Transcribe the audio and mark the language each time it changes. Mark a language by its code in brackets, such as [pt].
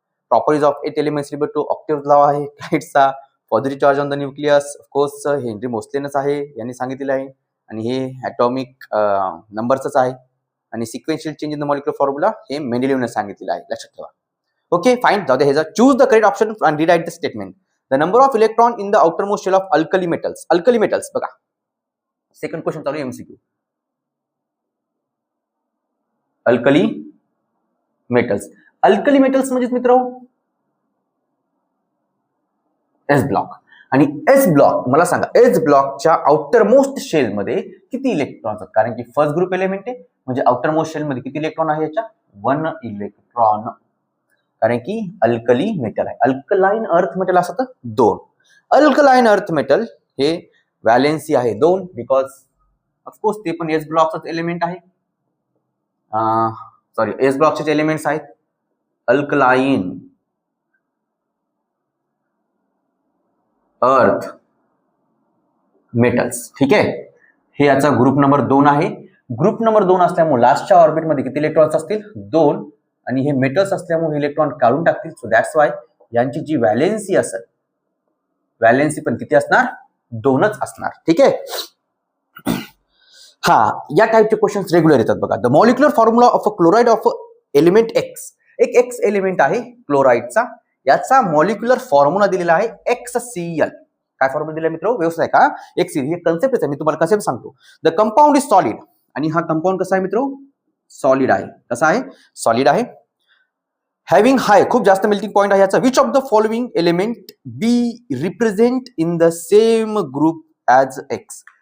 [en] properties of 8 elements related to octave law [mr] आहे लाइटचा. Positive charge on the nucleus of course Henry मोस्लेनच आहे, यांनी सांगितलेलं आहे. आणि हे ॲटॉमिक नंबरचंच आहे. आणि [en] sequential change in the molecular formula [mr] हे मेंडेलिव्हने सांगितलेलं आहे, लक्षात ठेवा. ओके फाईन, जाऊ दे. [en] हे choose the correct option and rewrite the statement. The number of electron in the outermost shell of alkali metals. Alkali metals बघा, second question चालू MCQ. Alkali metals. [mr] Alkali metals म्हणजे मित्र S block. आणि S block मला सांगा, S ब्लॉकच्या outer most shell मध्ये किती इलेक्ट्रॉन असतात. कारण की फर्स्ट ग्रुप एलिमेंट आहे, म्हणजे आउटर मोस्ट शेल मध्ये किती इलेक्ट्रॉन आहे, याच्या 1 इलेक्ट्रॉन. कारण की अल्कली मेटल आहे. अल्कलाइन अर्थ मेटल असतं 2. अल्कलाइन अर्थ मेटल हे व्हॅलेन्सी आहे 2, बिकॉज ऑफकोर्स ते पण एस ब्लॉकच एलिमेंट आहे. सॉरी, एस ब्लॉकचे एलिमेंट्स आहेत अल्कलाइन अर्थ मेटल्स. ठीक आहे, हे याचा ग्रुप नंबर 2 आहे. ग्रुप नंबर 2 असल्यामुळे लास्टच्या ऑर्बिटमध्ये किती इलेक्ट्रॉन्स असतील, 2. आणि हे मेटल्स असल्यामुळे इलेक्ट्रॉन काढून टाकतील. सो दॅट्स वाय यांची जी व्हॅलेन्सी असेल, व्हॅलेन्सी पण किती असणार, 2च असणार. ठीक आहे. हा, या टाइपचे क्वेश्चन्स रेग्युलर येतात बघा. [en] The molecular formula of a chloride of element X. [mr] एक एक्स एलिमेंट आहे क्लोराइडचा, याचा मॉलिक्युलर फॉर्म्युला दिलेला आहे HCl. काय फॉर्म्युला दिला मित्र, व्यवस्थित आहे का. HCl हे कन्सेप्ट आहे, मी तुम्हाला कन्सेप्ट सांगतो. [en] The compound is solid. [mr] आणि हा कंपाऊंड कसा आहे मित्र, सॉलिड आहे. कसा आहे, सॉलिड आहे. हॅव्हिंग हाय, खूप जास्त मेल्टिंग पॉइंट आहे याचा. [en] Which of the following element be represent in the same group as X.